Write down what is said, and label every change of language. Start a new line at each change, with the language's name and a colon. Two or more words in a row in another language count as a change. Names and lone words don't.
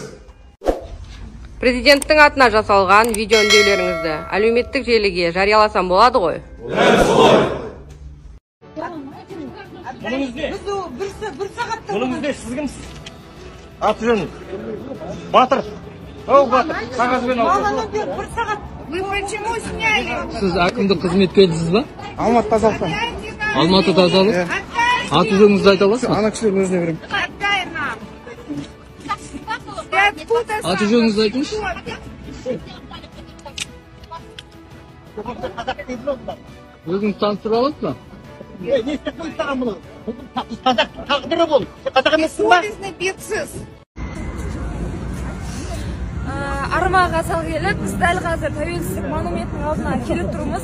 Kazakh: Президенттің атына жасалған видео үндеулеріңізді әлеуметтік желіге жарияласам болады ғой? Бұныңызде сіз кімсіз? Аты жөніңіз? Батыр. Батыр. Қағазбен алып.
Russian: Вы почему сняли?
Kazakh: Сіз әкімдік қызметке едіңіз ба? Алматы тазалықтан. Алматы тазалық? Аты жөніңізді айта аласыз ба? Ана кісілердің өзіне беремін.
Russian: Отдай нам.
Kazakh: Аты жөніңізді айтыңызшы. Өзіңіз таныстыра аласыз ба? Не істеп қойсаған мұны? Қазақ тағдыры бол. Қазақ емессің ба? Армаға сал келіп, біз дәл қазір тәуелсіздік монументінің алдына келіп тұрмыз.